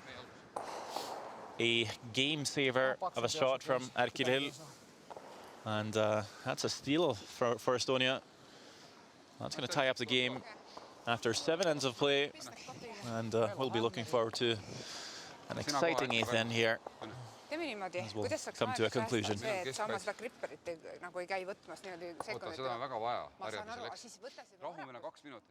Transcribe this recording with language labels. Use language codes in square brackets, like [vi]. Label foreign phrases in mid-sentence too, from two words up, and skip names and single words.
[en] A game saver of a shot from Erkilil. And that's a steal for Estonia. That's going to tie up the game after 7 ends of play. And we'll be looking forward to an exciting eighth end here. [et] Teeme niimoodi, [en] As we'll [et] kuidas saaks [en] come to a conclusion. [et] see, et sa oma seda gripperit nagu ei käi võtmas niimoodi Oota, sekundit. seda on väga vaja. Ma saan aru, Harjutuseks. siis võta seda Rahumine 2 minutit.